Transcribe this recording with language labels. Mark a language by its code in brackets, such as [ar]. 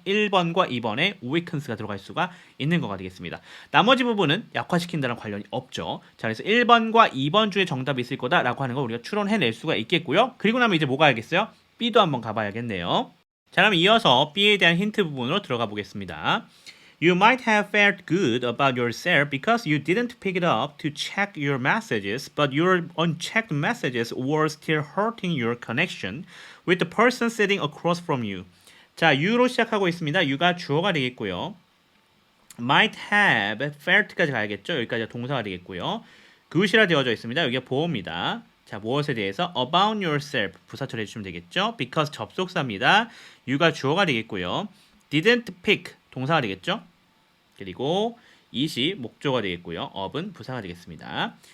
[ko] 1번과 2번에 weakness가 들어갈 수가 있는 거가 되겠습니다. 나머지 부분은 약화시킨다는 관련이 없죠. 자, 그래서 1번과 2번 중에 정답이 있을 거다라고 하는 걸 우리가 추론해낼 수가 있겠고요. 그리고 나면 이제 뭐가 알겠어요? B도 한번 가봐야겠네요. 자, 그럼 이어서 B에 대한 힌트 부분으로 들어가 보겠습니다. [en] You might have felt good about yourself because you didn't pick it up to check your messages, but your unchecked messages were still hurting your connection with the person sitting across from you. [ko] 자, you로 시작하고 있습니다. you가 주어가 되겠고요. [en] might have felt [ko] 까지 가야겠죠. 여기까지가 동사가 되겠고요. good이라 되어져 있습니다. 여기가 보어입니다. 자, 무엇에 대해서? [en] about yourself [ko] 부사 처리해주시면 되겠죠. because 접속사입니다. you가 주어가 되겠고요. [en] didn't pick [ko] 동사가 되겠죠. 그리고 it이 목조가 되겠고요. of은 부사가 되겠습니다.